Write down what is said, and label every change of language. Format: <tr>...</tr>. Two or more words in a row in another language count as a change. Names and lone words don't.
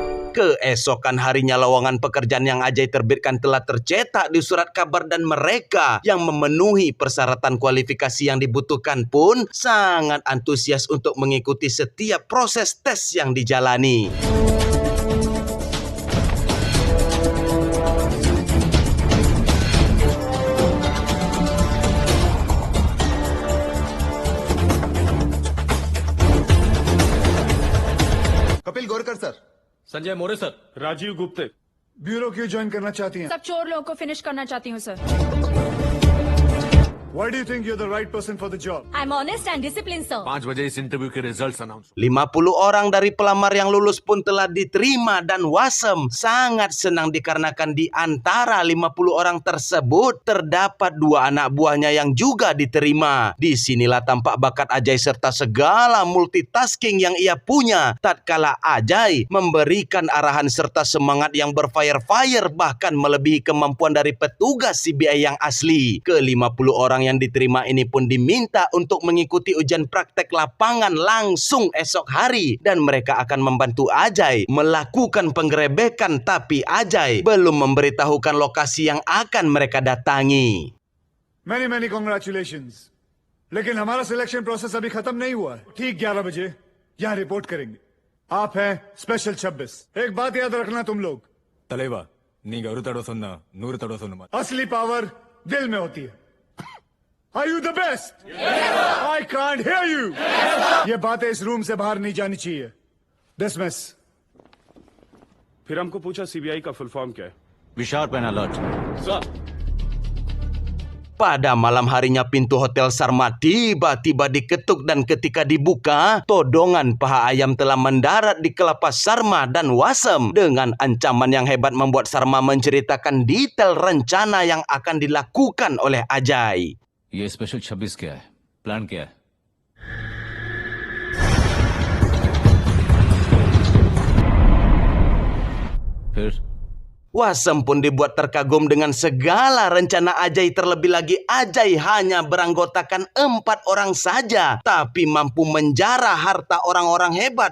<id>Keesokan harinya lowongan pekerjaan yang Ajay terbitkan telah tercetak di surat kabar dan mereka yang memenuhi persyaratan kualifikasi yang dibutuhkan pun sangat antusias untuk mengikuti setiap proses tes yang dijalani.</id> <hi>कपिल गोरकर सर, संजय मोरे सर। राजीव गुप्ते। ब्यूरो क्यों ज्वाइन करना चाहती हैं? सब चोर लोगों को फिनिश करना चाहती हूँ सर।</hi> <en>Why do you think you're the right person for the job? I'm honest and disciplined sir.</en> <hi>5 बजे इस इंटरव्यू के</hi> <en>results announce</en> <id>50 orang dari pelamar yang lulus pun telah diterima dan Wasem sangat senang dikarenakan di antara 50 orang tersebut terdapat 2 anak buahnya yang juga diterima. Disinilah tampak bakat Ajay serta segala multitasking yang ia punya tatkala Ajay memberikan arahan serta semangat yang berfire-fire bahkan melebihi kemampuan dari petugas CBI yang asli. Ke-50 orang yang diterima ini pun diminta untuk mengikuti ujian praktek lapangan langsung esok hari dan mereka akan membantu Ajay melakukan penggerebekan, tapi Ajay belum memberitahukan lokasi yang akan mereka datangi.</id> <en>Many congratulations.</en> <hi>लेकिन हमारा</hi> <en>selection process</en> <hi>अभी खत्म नहीं हुआ है। ठीक 11 बजे यहाँ रिपोर्ट करेंगे। आप हैं स्पेशल 26। एक बात याद रखना तुम लोग, तलेवा नी गौरु तड़ो सुनना नूर तड़ो सुनना असली पावर दिल में होती है।</hi> <en>Are you the best? Yes, I can't hear you. Yes,</en> <hi>ये बातें इस रूम से बाहर नहीं जानी चाहिए।</hi> <en>Dismiss.</en> <hi>फिर हमको पूछा सीबीआई का</hi> <en>full form</en> <hi>क्या है?</hi> <en>be sharp and alert.</en> <hi>सर।</hi> <id>Pada malam harinya pintu Hotel Sarma tiba-tiba diketuk dan ketika dibuka, todongan paha ayam telah mendarat di kelapas Sarma dan Wasem dengan ancaman yang hebat membuat Sarma menceritakan detail rencana yang akan dilakukan oleh Ajay.</id> <hi>ये स्पेशल 26 क्या है? प्लान क्या है? फिर</hi> <id>Wasem pun dibuat terkagum dengan segala rencana Ajay. Terlebih lagi Ajay hanya beranggotakan 4 orang saja, tapi mampu menjarah harta orang-orang hebat.</id>